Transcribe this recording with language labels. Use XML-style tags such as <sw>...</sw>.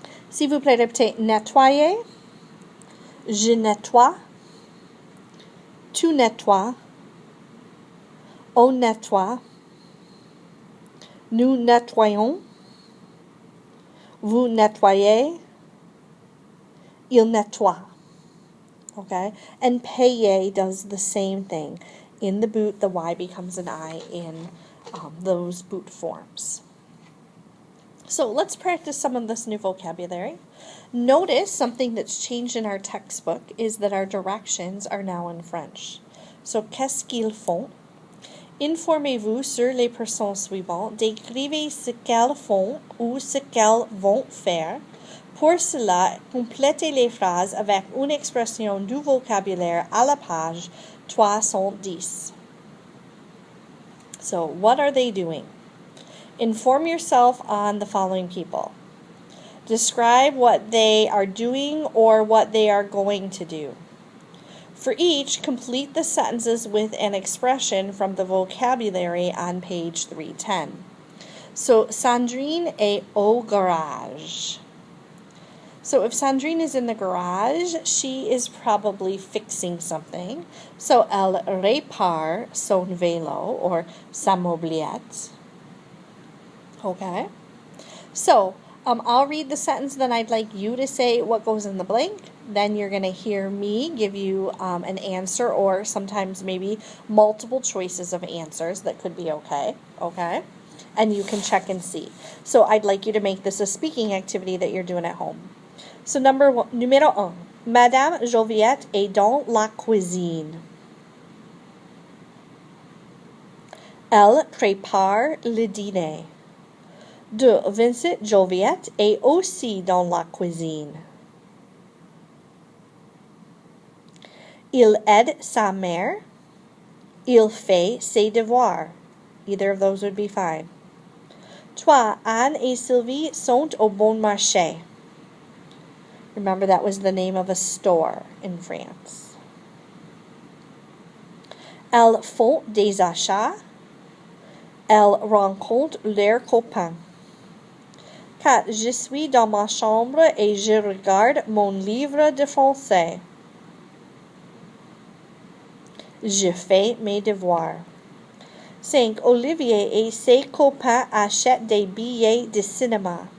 <fr>S'il vous plaît, répétez nettoyer, je nettoie, tu nettoies, on nettoie, nous nettoyons, vous nettoyez, il nettoie.</fr> <en>Okay? And payer does the same thing. In the boot, the Y becomes an I in those boot forms. So let's practice some of this new vocabulary. Notice something that's changed in our textbook is that our directions are now in French.</en> <fr>So, qu'est-ce qu'ils font? Informez-vous sur les personnes suivantes. Décrivez ce qu'elles font ou ce qu'elles vont faire. Pour cela, complétez les phrases avec une expression du vocabulaire à la page 310.</fr> <en>So, what are they doing? Inform yourself on the following people. Describe what they are doing or what they are going to do. For each, complete the sentences with an expression from the vocabulary on page 310.</en> <fr>So, Sandrine est au garage.</fr> <en>So, if Sandrine is in the garage, she is probably fixing something.</en> <fr>So, elle répare son vélo or sa mobilette.</fr> <en>Okay? So, I'll read the sentence, then I'd like you to say what goes in the blank. Then you're going to hear me give you an answer or sometimes maybe multiple choices of answers that could be okay. Okay? And you can check and see. So, I'd like you to make this a speaking activity that you're doing at home.</en> <fr>So, numéro 1. Madame Joliette est dans la cuisine. Elle prépare le dîner. 2. Vincent Joliette est aussi dans la cuisine. Il aide sa mère. Il fait ses devoirs.</fr> <en>Either of those would be fine.</en> <fr>3. Anne et Sylvie sont au bon marché.</fr> <en>Remember, that was the name of a store in France.</en> <fr>Elles font des achats. Elles rencontrent leurs copains. 4. Je suis dans ma chambre et je regarde mon livre de français. Je fais mes devoirs. 5. Olivier et ses copains achètent des billets de cinéma.</fr>